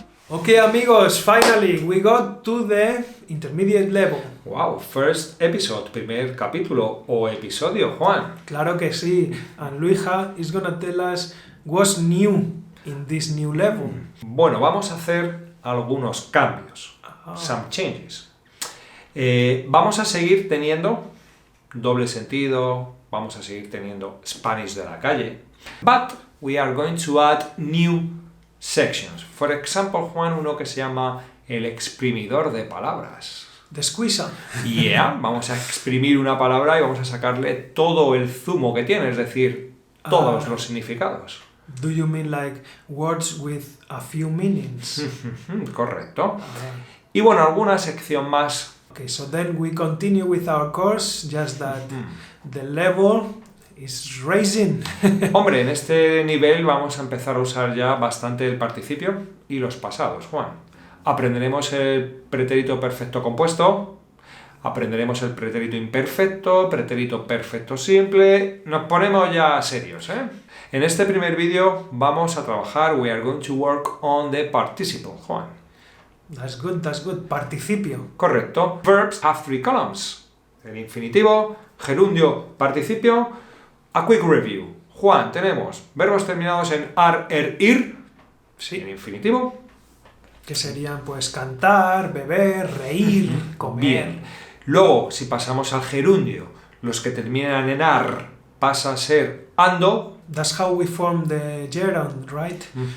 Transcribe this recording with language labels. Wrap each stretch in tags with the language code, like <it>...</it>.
<en>Okay, amigos, finally we got to the intermediate level. Wow, first episode,</en> <es>primer capítulo o episodio, Juan. Claro que sí,</es> <en>and Luija is gonna tell us what's new in this new level.</en> <es>Bueno, vamos a hacer algunos cambios,</es> <en>some changes.</en> <es>Vamos a seguir teniendo doble sentido, vamos a seguir teniendo Spanish de la calle,</es> <en>but we are going to add new sections. For example,</en> <es>Juan, uno que se llama el exprimidor de palabras.</es> <en>The squeezer.</en> <es>Yeah, vamos a exprimir una palabra y vamos a sacarle todo el zumo que tiene, es decir, todos los significados.</es> <en>Do you mean like words with a few meanings?</en> <es>Correcto. Y bueno, alguna sección más.</es> <en>Okay, so then we continue with our course, just that the level is rising.</en> <es>Hombre, en este nivel vamos a empezar a usar ya bastante el participio y los pasados, Juan. Aprenderemos el pretérito perfecto compuesto, aprenderemos el pretérito imperfecto, pretérito perfecto simple. Nos ponemos ya serios, ¿eh? En este primer vídeo vamos a trabajar,</es> <en>we are going to work on the participle,</en> <es>Juan.</es> <en>That's good. Participio.</en> <es>Correcto.</es> <en>Verbs have three columns.</en> <es>El infinitivo, gerundio, participio. A quick review. Juan, tenemos verbos terminados en ar, er, ir. Sí. En infinitivo. Que serían pues cantar, beber, reír, comer. Bien. Luego, si pasamos al gerundio, los que terminan en ar pasa a ser ando.</es> <en>That's how we form the gerund, right?</en>